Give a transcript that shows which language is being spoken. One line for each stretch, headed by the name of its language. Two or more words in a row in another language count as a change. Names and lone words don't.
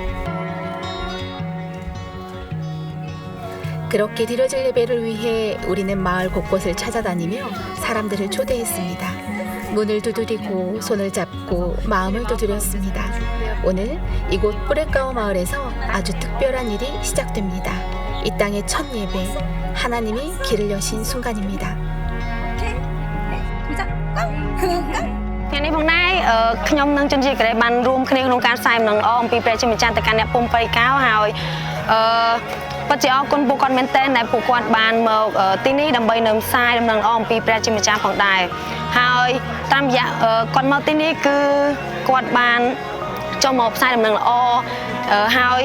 Korean: 그렇게 드려질 예배를 위해 우리는 마을 곳곳을 찾아다니며 사람들을 초대했습니다. 문을 두드리고 손을 잡고 마음을 두드렸습니다. 오늘 이곳 뿌레까오 마을에서 아주 특별한 일이 시작됩니다. 이 땅의 첫 예배, 하나님이 길을 여신 순간입니다.
Khmer: ថ្ងៃនេះផងដែរខ្ញុំនឹងជនជាតិកូរ៉េបានរួមគ្នាក្នុងការផ្សាយដំណឹងល្អអំពីព្រះជាម្ចាស់ទៅកាន់អ្នកពុំព្រៃកោហើយពិតជាអរគុណពួកគាត់មែនទែនដែលពួកគាត់បានមកទីនេះដើម្បីនឹងផ្សាយដំណឹងល្អអំពីព្រះជាម្ចាស់ផងដែរហើយតាមរយៈគាត់មកទីនេះគឺគាត់បានចូលមកផ្សាយដំណឹងល្អហើយ